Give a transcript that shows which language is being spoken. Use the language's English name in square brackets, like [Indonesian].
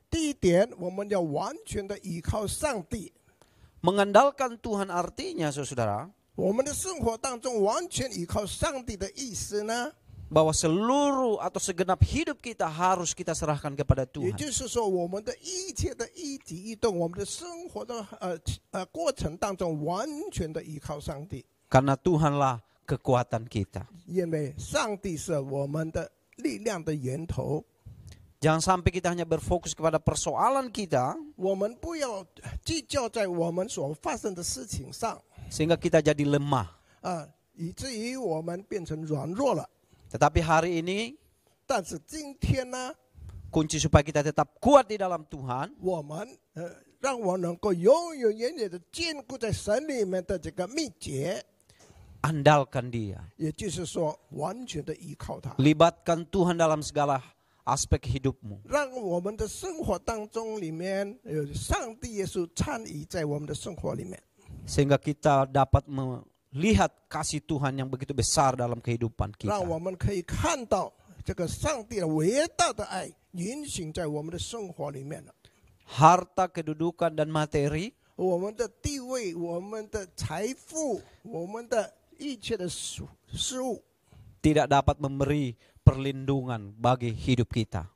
[Chinese] 第一点，我们要完全的依靠上帝。 [Indonesian] Mengandalkan Tuhan artinya, saudara, [Chinese] 我们的生活当中完全依靠上帝的意思呢， [Indonesian] bahwa seluruh atau segenap hidup kita harus kita serahkan kepada [Chinese] 也 [Indonesian] Tuhan. [Chinese] 就是说，我们的一切的一举一动，我们的生活的过程当中，完全的依靠上帝， [Indonesian] Karena Tuhanlah kekuatan kita. [Chinese] 因为上帝是我们的力量的源头。 [Indonesian] Jangan sampai kita hanya berfokus kepada persoalan kita, [Chinese] 我们不要聚焦在我们所发生的事情上 [Indonesian] sehingga kita jadi lemah. [Chinese] 以至于我们变成软弱了。 [Indonesian] Tetapi hari ini, [Chinese] 但是今天呢， [Indonesian] kunci supaya kita tetap kuat di dalam Tuhan, [Chinese] 我们让我能够永永远远的坚固在神里面的这个秘诀， [Indonesian] andalkan Dia. [Chinese] 也就是说，完全的依靠他， [Indonesian] Libatkan Tuhan dalam segala aspek hidupmu. [Chinese] 让我们的生活当中里面有上帝耶稣参与在我们的生活里面， [Indonesian] Sehingga kita dapat melihat kasih Tuhan yang begitu besar dalam kehidupan kita. [Chinese] 我们可以看到这个上帝的伟大的爱运行在我们的生活里面了。 [Indonesian] Harta, kedudukan, dan materi [Chinese] 我们的地位、我们的财富、我们的一切的事物， [Indonesian] tidak dapat memberi perlindungan bagi hidup kita.